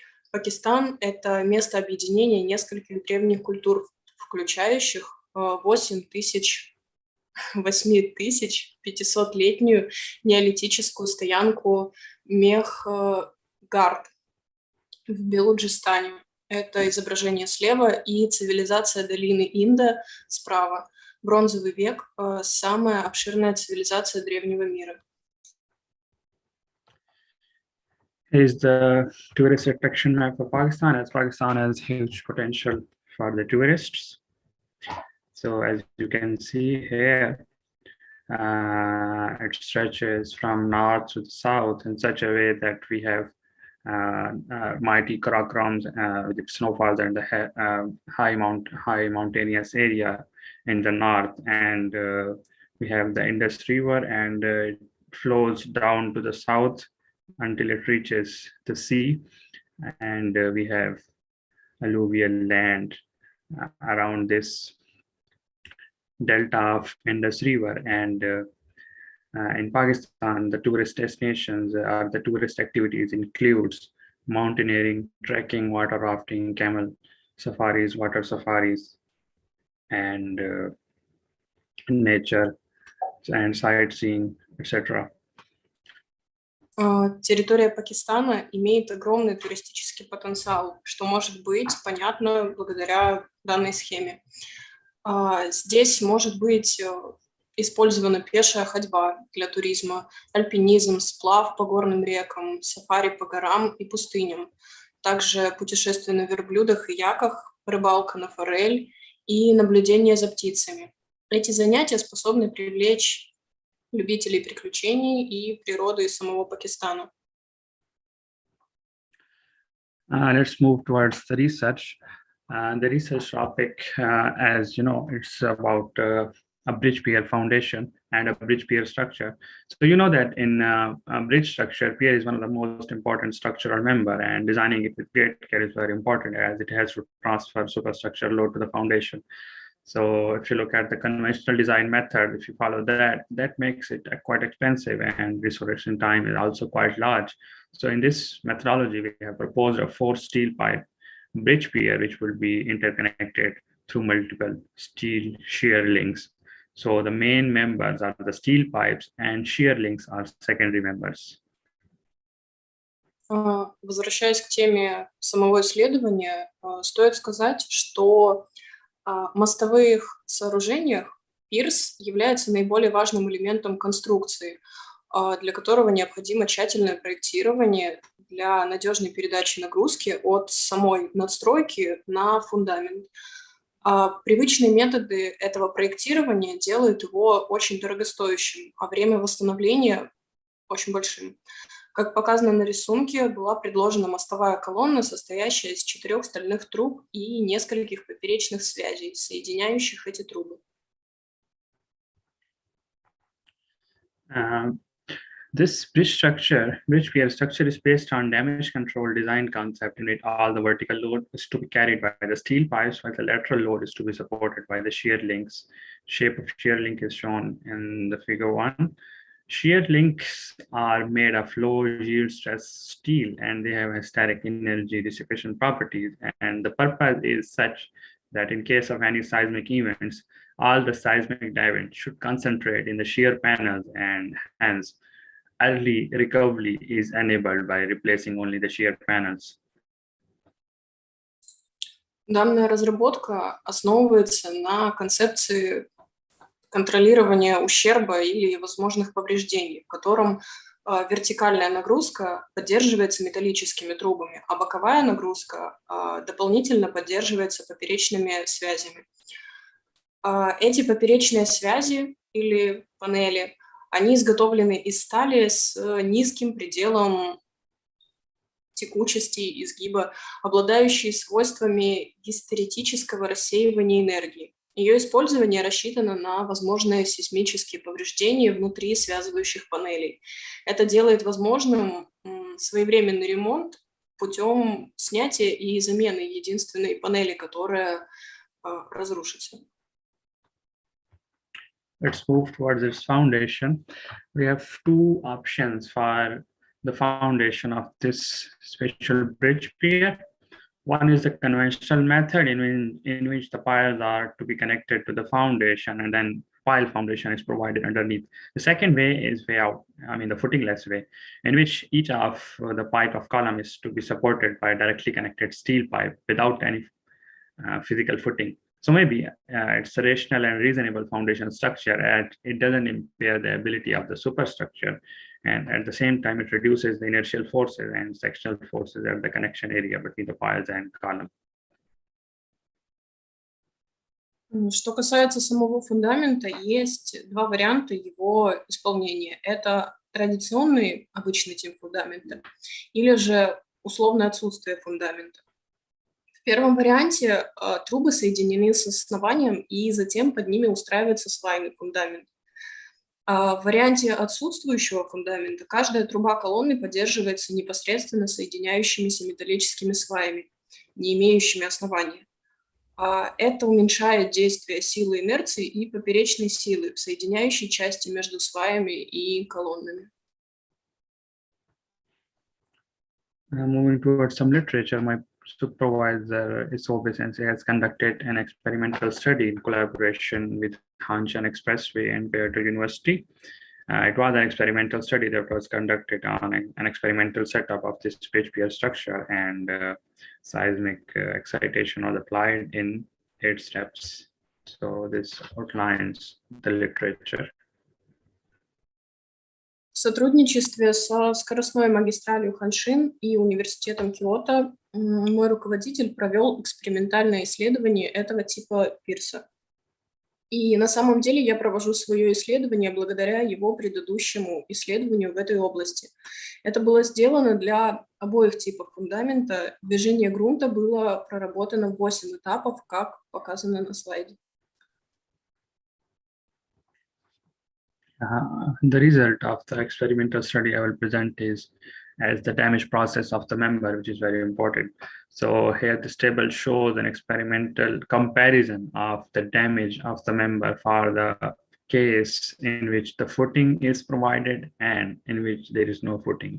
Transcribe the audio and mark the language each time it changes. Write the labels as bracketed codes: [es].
[ru] Пакистан – это место объединения нескольких древних культур, включающих 8500-летнюю неолитическую стоянку Мехгард в Белуджистане. Это изображение слева и цивилизация долины Инда справа. Бронзовый век – самая обширная цивилизация древнего мира. [en] Is the tourist attraction map for Pakistan, as Pakistan has huge potential for the tourists. So as you can see here, it stretches from north to south in such a way that we have mighty Karakorams with snowfalls and the high mountainous area in the north, and we have the Indus River, and it flows down to the south until it reaches the sea, and we have alluvial land around this delta of Indus River. And in Pakistan, the tourist destinations or the tourist activities includes mountaineering, trekking, water rafting, camel safaris, water safaris, and nature and sightseeing, etc. [ru] Территория Пакистана имеет огромный туристический потенциал, что может быть понятно благодаря данной схеме. Здесь может быть использована пешая ходьба для туризма, альпинизм, сплав по горным рекам, сафари по горам и пустыням, также путешествия на верблюдах и яках, рыбалка на форель и наблюдение за птицами. Эти занятия способны привлечь любителей приключений и природы из самого Пакистана. [en] Let's move towards the research. The research topic, as you know, it's about a bridge pier foundation and a bridge pier structure. So you know that in a bridge structure, pier is one of the most important structural member, and designing it with great care is very important as it has to transfer superstructure load to the foundation. So if you look at the conventional design method, if you follow that, that makes it quite expensive, and restoration time is also quite large. So in this methodology, we have proposed a 4 steel pipe bridge pier, which will be interconnected through multiple steel shear links. So the main members are the steel pipes and shear links are secondary members. [ru] Возвращаясь к теме самого исследования, стоит сказать, что в мостовых сооружениях пирс является наиболее важным элементом конструкции, для которого необходимо тщательное проектирование для надежной передачи нагрузки от самой надстройки на фундамент. Привычные методы этого проектирования делают его очень дорогостоящим, а время восстановления очень большим. Как показано на рисунке, была предложена мостовая колонна, состоящая из 4 стальных труб и нескольких поперечных связей, соединяющих эти трубы. [en] This bridge pier structure is based on damage control design concept in which all the vertical load is to be carried by the steel pipes, while the lateral load is to be supported by the shear links. Shape of shear link is shown in the figure 1. Shear links are made of low yield stress steel, and they have hysteric energy dissipation properties. And the purpose is such that in case of any seismic events, all the seismic events should concentrate in the shear panels, and hence early recovery is enabled by replacing only the shear panels. [ru] Данная разработка основывается на концепции контролирования ущерба или возможных повреждений, в котором вертикальная нагрузка поддерживается металлическими трубами, а боковая нагрузка дополнительно поддерживается поперечными связями. Эти поперечные связи или панели, они изготовлены из стали с низким пределом текучести и изгиба, обладающие свойствами гистеретического рассеивания энергии. Ее использование рассчитано на возможные сейсмические повреждения внутри связывающих панелей. Это делает возможным своевременный ремонт путем снятия и замены единственной панели, которая разрушится. [en] Let's move towards this foundation. We have 2 options for the foundation of this special bridge pier. One is the conventional method in which the piles are to be connected to the foundation, and then pile foundation is provided underneath. The second way is way out, the footingless way, in which each of the pipe of column is to be supported by a directly connected steel pipe without any physical footing. So maybe it's a rational and reasonable foundation structure, and it doesn't impair the ability of the superstructure, and at the same time it reduces the inertial forces and sectional forces at the connection area between the piles and column. [ru] Что касается самого фундамента, есть 2 варианта его исполнения. Это традиционный обычный тип фундамента или же условное отсутствие фундамента. В первом варианте трубы соединены с основанием, и затем под ними устраивается свайный фундамент. В варианте отсутствующего фундамента каждая труба колонны поддерживается непосредственно соединяющимися металлическими сваями, не имеющими основания. Это уменьшает действие силы инерции и поперечной силы в соединяющей части между сваями и колоннами. [en] Moving towards some literature, my supervisor has conducted an experimental study in collaboration with Hanshan Expressway and Kyoto University. It was an experimental study that was conducted on an experimental setup of this pitch pier structure, and seismic excitation was applied in 8 steps. So this outlines the literature. [ru] В сотрудничестве со скоростной магистралью Ханшин и университетом Киото мой руководитель провел экспериментальное исследование этого типа пирса. И на самом деле я провожу свое исследование благодаря его предыдущему исследованию в этой области. Это было сделано для обоих типов фундамента. Движение грунта было проработано в 8 этапов, как показано на слайде. [en] The result of the experimental study I will present is as the damage process of the member, which is very important. So here this table shows an experimental comparison of the damage of the member for the case in which the footing is provided and in which there is no footing.